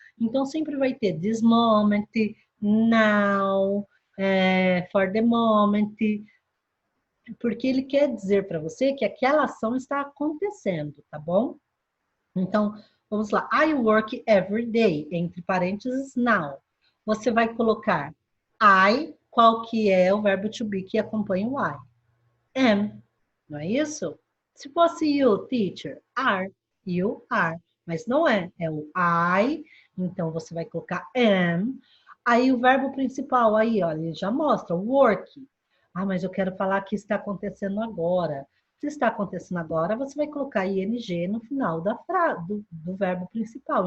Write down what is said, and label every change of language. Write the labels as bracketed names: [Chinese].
[Portuguese] Então, sempre vai ter [English] this moment, now, for the moment, [Portuguese] porque ele quer dizer para você que aquela ação está acontecendo, tá bom? Então, vamos lá. [English] I work every day, [Portuguese] entre parênteses, now. Você vai colocar I, qual que é o verbo to be que acompanha o I? Am, não é isso? Se fosse you, teacher, are, [English] you are. [Portuguese] Mas não é, é o I, então você vai colocar am. Aí o verbo principal, aí, olha, ele já mostra, work. Ah, mas eu quero falar que está acontecendo agora. Se está acontecendo agora, você vai colocar ing no final do verbo principal.